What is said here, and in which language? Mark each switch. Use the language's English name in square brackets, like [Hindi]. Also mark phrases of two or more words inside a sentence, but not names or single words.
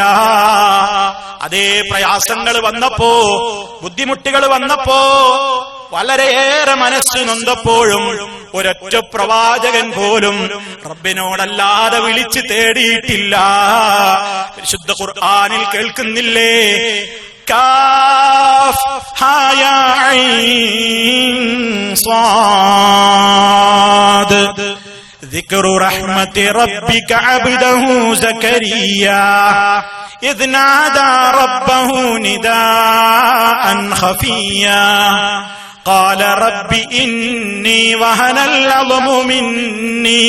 [Malayalam] അതേ പ്രയാസങ്ങൾ വന്നപ്പോ, ബുദ്ധിമുട്ടുകൾ വന്നപ്പോ, വളരെയേറെ മനസ്സ് നൊന്തപ്പോഴും ഒരൊറ്റ പ്രവാചകൻ പോലും റബ്ബിനോടല്ലാതെ വിളിച്ച് തേടിയിട്ടില്ല. വിശുദ്ധ ഖുർആനിൽ കേൾക്കുന്നില്ലേ? [Arabic] كاف ها يا عين صاد ذكر رحمة ربك عبده زكريا إذ نادى ربه نداء خفيا قال رب إني وهن العظم مني